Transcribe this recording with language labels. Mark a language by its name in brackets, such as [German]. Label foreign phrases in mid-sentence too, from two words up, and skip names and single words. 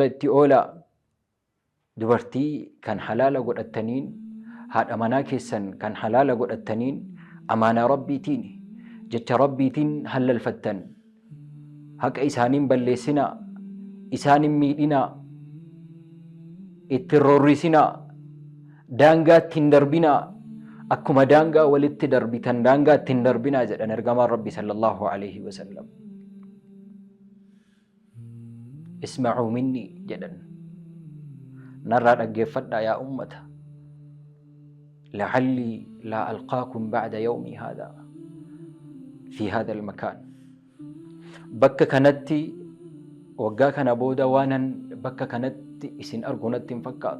[Oromo] itti oolaa, dubartii kan halaala godhattaniin, haadha manaa keessan kan halaala godhattaniin amaanaa rabbiitiin jecha rabbiitiin halalfattan, haqa isaaniin balleessinaa, isaanin miidhinaa, ittiin roorrisinaa, daangaa ittiin darbinaa, akkuma daangaa walitti darbitan daangaa ittiin darbinaa jedhan ergamaan rabbii [Arabic] صلى الله عليه وسلم. اسمعوا مني [Oromo] jedhan narraa dhaggeeffadhaa yaa ummata [Arabic] لعلي لا ألقاكم بعد يومي هذا في هذا المكان. [Oromo] Bakka kanatti waggaa kana booda waanan bakka kanatti isin argu natti hin fakkaatu.